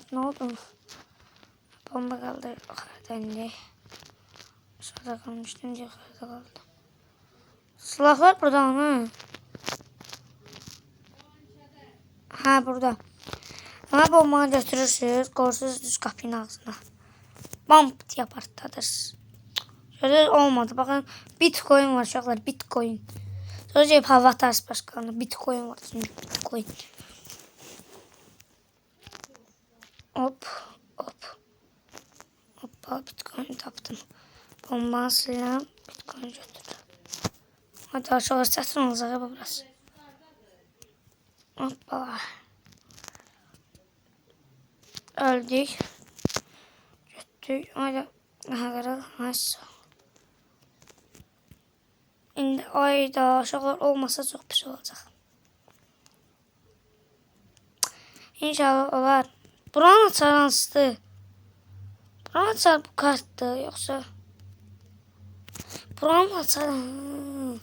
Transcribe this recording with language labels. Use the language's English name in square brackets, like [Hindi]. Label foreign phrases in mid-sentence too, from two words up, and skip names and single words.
[Azerbaijani] Ne oldu? Bomba qaldı yuxarıda. Aşağıda qalmışdım, yuxarıda qaldı. [Turkish] Silahlar burada mı? Burada. [Azerbaijani] Ama bombanı götürürsünüz, qoyursunuz düz qapının ağzına. [Turkish] Bam diye partladırsınız. Şöyle olmadı. Bakın Bitcoin var uşaqlar, Bitcoin. Sonra gelip hava atarsınız başkalarına. Bitcoin var çünkü Bitcoin. [Azerbaijani] Hoppa Bitcoin tapdım. Bombanı siləm, Bitcoin götürdüm. Hadi aşağı çətin olacaq ya burası. [Turkish] Hoppala. Öldük. [Azerbaijani] Götürdük. Hadi. Nice. İndi ayda aşağılar olmasa çok pis olacaq. İnşallah olar. Buranın açarı hansıdır? Buranın açarı bu kartdır yoksa? Buranın açarı.